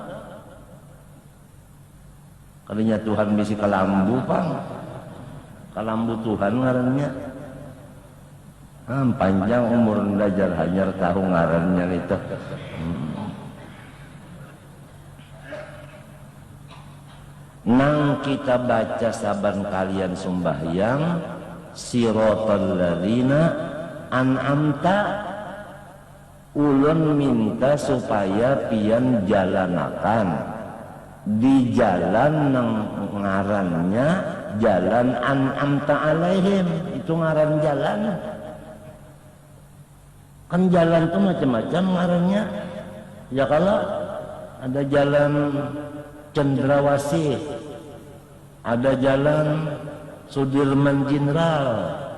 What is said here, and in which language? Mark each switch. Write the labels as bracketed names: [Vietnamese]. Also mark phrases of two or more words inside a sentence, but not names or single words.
[Banjar] kalinya Tuhan bisi kalambu pang kalambu Tuhan ngarannya panjang umur belajar hanyar tahu ngarannya itu nang kita baca saban kalian sembahyang [Arabic] صراط الذين أنعمت [Banjar] ulun minta supaya pian jalanakan di jalan nang ngarannya jalan [Arabic] أنعمت عليهم [Banjar] itu ngaran jalan kan jalan tuh macam-macam ngarannya ya kalau ada jalan Cendrawasih ada jalan Sudirman Jenderal